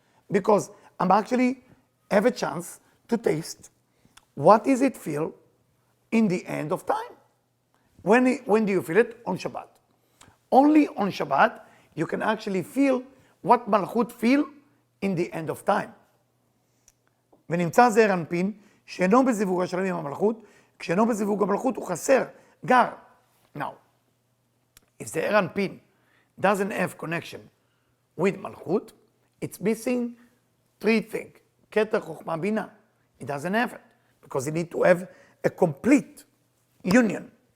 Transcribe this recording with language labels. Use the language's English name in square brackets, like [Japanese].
[English] Because I'm actually have a chance to taste what does it feel in the end of time. When do you feel it? On Shabbat. Only on Shabbat you can actually feel what Malchut feel in the end of time. [Hebrew] ונמצא זעיר אנפין שאינו בזיווג השלם עם המלכות, כשאינו בזיווג המלכות הוא חסר, גר. [English] Now, if the זעיר אנפין doesn't have connection with Malchut, it's missing 3 things. כתר, חוכמה, בינה. It doesn't have it, because it needs to have a complete union.